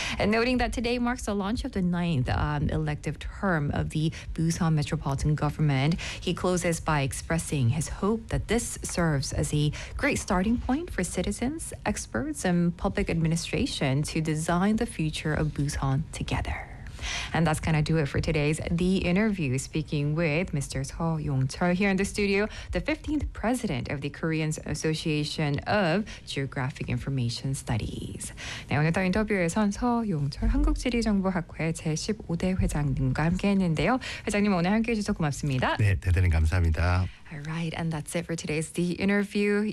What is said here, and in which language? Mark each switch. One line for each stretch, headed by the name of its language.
English: And noting that today marks the launch of the 9th elective term of the Busan Metropolitan Government, he closes by expressing his hope that this serves as a great starting point for citizens, experts, and public administration to design the future of Busan together. And that's going to do it for today's The Interview, speaking with Mr. Seo Yong-chul here in the studio, the 15th president of the Korean Association of Geographic Information Studies.
Korean: 네, 오늘 더 인터뷰에선 서 용철 한국지리정보학회 제15대 회장님과 함께했는데요. 회장님 오늘 함께해 주셔서 고맙습니다. 네, 대단히 감사합니다.
English: All right, and that's it for today's The Interview.